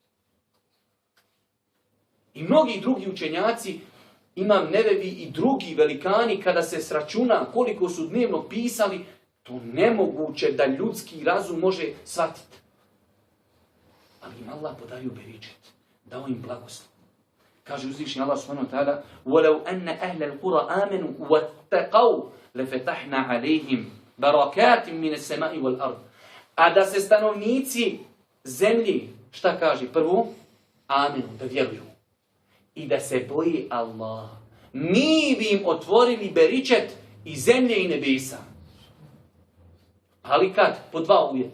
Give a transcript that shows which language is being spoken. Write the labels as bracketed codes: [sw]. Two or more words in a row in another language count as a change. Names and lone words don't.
[bs] I mnogi drugi učenjaci, Imam Nevevi i drugi velikani, kada se sračuna koliko su dnevno pisali, to nemoguće da ljudski razum može shvatiti. Ali im Allah podario beričet, dao im blagoslov. Kaže uzvišeni Allah [ar] سبحانه وتعالى: وَلَوْ أَنَّ أَهْلَ الْقُرَى آمَنُوا وَاتَّقَوْا لَفَتَحْنَا عَلَيْهِمْ بَرَكَاتٍ مِنَ السَّمَاءِ وَالْأَرْضِ. [bs] A da se stanovnici zemlji, šta kaže? Prvo, amenu, da vjeruju. I da se boji Allah. Mi bi im otvorili beričet i zemlje i nebesa. Ali kad? Po 2 uvjeta.